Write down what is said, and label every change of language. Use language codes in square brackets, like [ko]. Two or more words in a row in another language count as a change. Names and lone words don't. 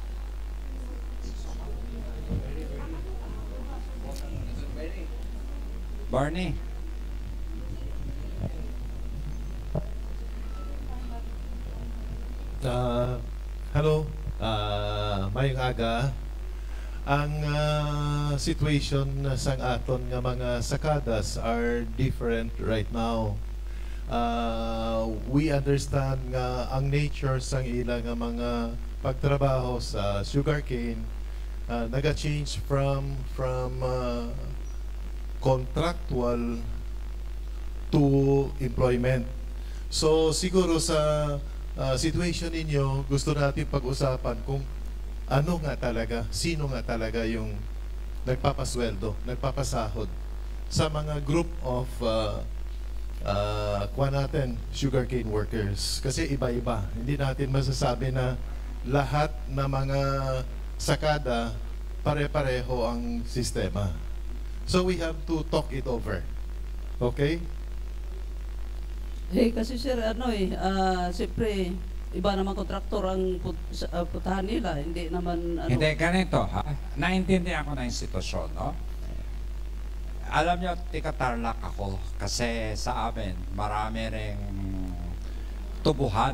[en] Barney. Hello, [hil] mayong aga. Ang situation sa aton nga mga sakadas [en] are different right now. We understand [hil] nga ang nature sang ilang nga mga pagtrabaho sa sugarcane naga-change [en] from contractual to employment. [tl] So siguro sa situation ninyo, gusto natin pag-usapan kung ano nga talaga, sino nga talaga yung nagpapasweldo, nagpapasahod sa mga [en] group of sugarcane workers. [tl] Kasi iba-iba. Hindi natin masasabi na lahat na mga sakada pare-pareho ang sistema. [en] So we have to talk it over. Okay? [tl] Kasi sir, siyempre, iba naman kontraktor ang putahan nila, hindi naman Hindi, ganito ha. Naintindihan ko na yung sitwasyon, no? Alam nyo, tika-tarlac ako kasi sa amin, marami ring tubuhan.